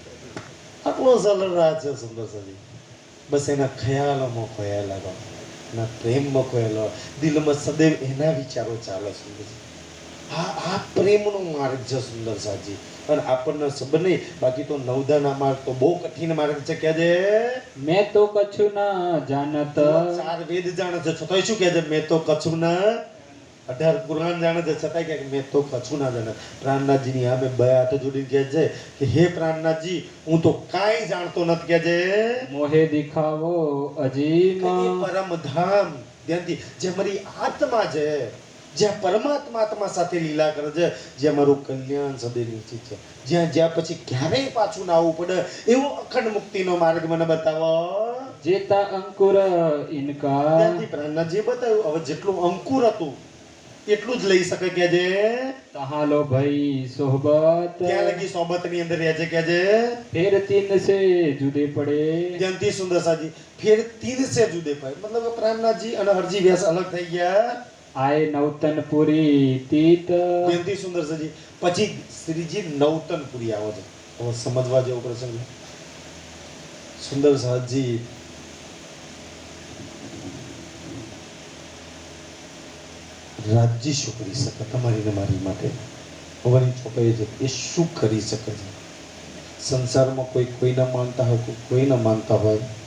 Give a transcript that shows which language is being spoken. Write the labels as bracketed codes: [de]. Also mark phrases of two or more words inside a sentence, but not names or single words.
[gu] આટલો સરળ રાહ છે સુંદર સાજી બસ એના ખ્યાલોમાં ખોયેલા એના પ્રેમમાં ખોયેલો દિલમાં સદૈવ એના વિચારો ચાલે સુંદરજી આ પ્રેમનો માર્ગ છે સુંદર સાજી અને આપણને સબ નહીં બાકી તો નવદાના માર્ગ તો બહુ કઠિન માર્ગ છે કે છે [hi] मैं तो कछु न जानत [gu] ચાર વેદ જાણે છે છતાંય શું કહે છે [hi] मैं तो कछु ना [gu] 18 પુરાણ જાણે છે છતાંય કહે કે [hi] मैं तो कछु ना जाने [gu] પ્રાણનાથજીની સામે બે હાથ જોડીને કહે છે કે હે પ્રાણનાથજી હું તો કાંઈ જાણતો નથી કે છે [hi] मोहे दिखावो अजीम [gu] કે એ પરમધામ ધ્યાનથી જે મારી આત્મા છે જ્યાં પરમાત્મા આત્મા સાથે લીલા કરે છે જ્યાં મારું કલ્યાણ સદૈવ નિશ્ચિત છે જ્યાં પછી ક્યારેય પાછું ના આવવું પડે એવો અખંડ મુક્તિનો માર્ગ મને બતાવો [hi] जेता अंकुर इनका [gu] ત્યાંથી પ્રાણનાથજીએ બતાવ્યું હવે જેટલું અંકુર હતું એટલું જ લઈ શકે કે છે [hi] तहाँ लो भाई सोहबत [gu] ત્યાં લગી સોબતની અંદર રહે છે કે છે [hi] फिर तीन से जुदे पड़े [gu] ત્યાંથી સુંદર સાજી [hi] फिर तीन से जुदे पड़े [gu] મતલબ કે પ્રાણનાથજી અને હરજી વ્યાસ અલગ થઈ ગયા [hi] आए नौतनपुरी तीत [gu] ત્યાંથી સુંદર સાજી પછી શ્રીજી નવતનપુરી આવે છે હવે સમજવા જેવો પ્રસંગ સુંદર સાજી રાજ્ય શું કરી શકે તમારી ને મારી માટે ભગવાનની ચોપાઈ છે એ શું કરી શકે છે સંસારમાં કોઈ કોઈના માનતા હોય કોઈ ન માનતા હોય